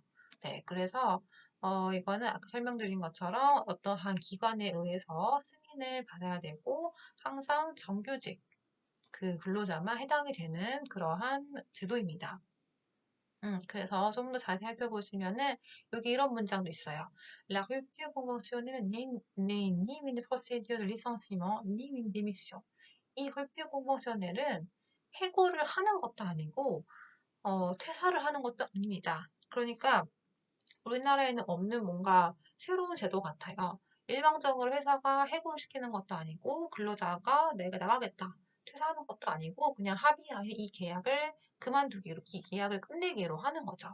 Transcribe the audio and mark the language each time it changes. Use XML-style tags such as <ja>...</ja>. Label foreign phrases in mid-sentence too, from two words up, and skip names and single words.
<ko>네, 그래서 이거는 아까 설명드린 것처럼 어떠한 기관에 의해서 승인을 받아야 되고 항상 정규직 그 근로자만 해당이 되는 그러한 제도입니다. 그래서 좀 더 자세히 살펴보시면은 여기 이런 문장도 있어요.</ko> <fr>La rupture conventionnelle n'est ni une procédure de licenciement ni une démission.</fr> <ko>이</ko> <fr>rupture conventionnelle</fr> <ko>은 해고를 하는 것도 아니고 퇴사를 하는 것도 아닙니다. 그러니까 우리나라에는 없는 뭔가 새로운 제도 같아요. 일방적으로 회사가 해고를 시키는 것도 아니고 근로자가 내가 나가겠다. 퇴사하는 것도 아니고 그냥 합의하에 이 계약을 그만두기로, 이 계약을 끝내기로 하는 거죠.</ko>